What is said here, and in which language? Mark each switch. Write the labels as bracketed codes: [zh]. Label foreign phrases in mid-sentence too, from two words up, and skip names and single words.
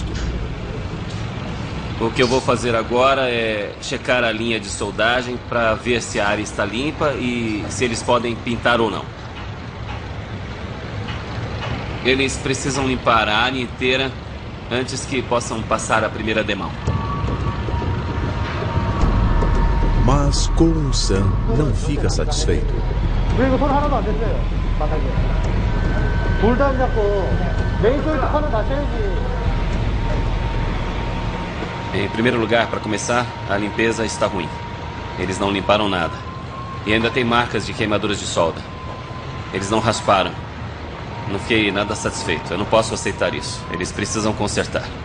[pt] O que eu vou fazer agora é checar a linha de soldagem para ver se a área está limpa e se eles podem pintar ou não. Eles precisam limpar a área inteira antes que possam passar a primeira demão. Mas Ko Woo-san não fica satisfeito. [ko] 그리고 손 하나도 안 댔어요, 바닥에. 돌도 안 잡고, [en] main joint [ko] 하나 다 떼야지. [pt] Em primeiro lugar, para começar, a limpeza está ruim. Eles não limparam nada. E ainda tem marcas de queimaduras de solda. Eles não rasparam. Não fiquei nada satisfeito. Eu não posso aceitar isso. Eles precisam consertar.